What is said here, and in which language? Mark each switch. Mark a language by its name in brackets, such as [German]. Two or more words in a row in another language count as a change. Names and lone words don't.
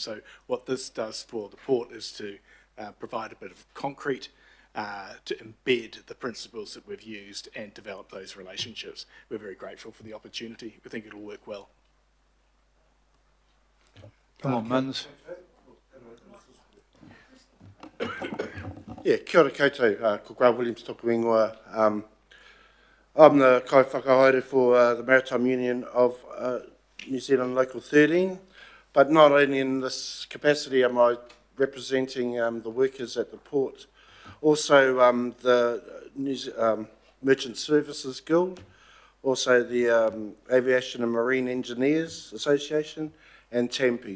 [English] So what this does for the port is to provide a bit of concrete to embed the principles that we've used and develop those relationships. We're very grateful for the opportunity. We think it'll work well. Come on, Muns. Yeah, [Māori] kia ora koutou, ko Grant Williams toku ingoa. [English] I'm the [Māori] kai whakahaere [English] for the Maritime Union of New Zealand Local 13, but not only in this capacity am I representing the workers at the port. Also the Merchant Services Guild, also the Aviation and Marine Engineers Association, and Tampi.